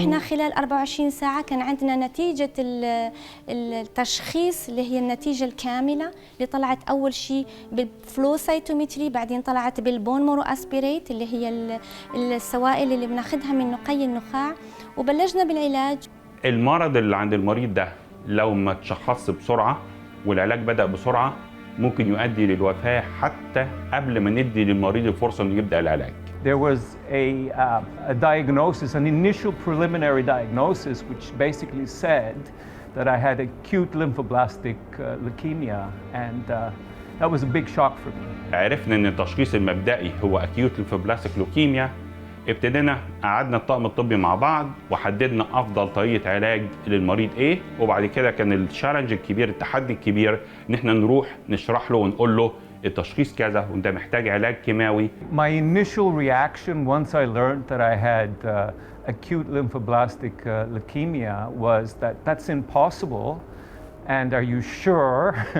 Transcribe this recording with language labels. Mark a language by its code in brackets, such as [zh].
[ar] خلال 24 ساعة كان عندنا نتيجة التشخيص اللي هي النتيجة الكاملة اللي طلعت أول شيء بالفلو سايتومتري، بعدين طلعت بالبون مورو أسبيريت اللي هي السوائل اللي بناخدها من نقي النخاع، وبلشنا بالعلاج. المرض اللي عند المريض ده لو ما تشخص بسرعة والعلاج بدأ بسرعة ممكن يؤدي للوفاة حتى قبل ما ندي للمريض الفرصة إنه يبدأ العلاج. [en] There was a diagnosis, an initial preliminary diagnosis, which basically said that I had acute lymphoblastic leukemia, and that was a big shock for me. [ar] عرفنا إن التشخيص المبدئي هو Acute Lymphoblastic Leukemia. ابتدينا قعدنا الطاقم الطبي مع بعض وحددنا افضل طريقه علاج للمريض ايه، وبعد كده كان التشالنج الكبير، التحدي الكبير، ان احنا نروح نشرح له ونقول له التشخيص كذا وانت محتاج علاج كيماوي. [en] My initial reaction once I learned that I had acute lymphoblastic leukemia was that that's impossible, and are you sure?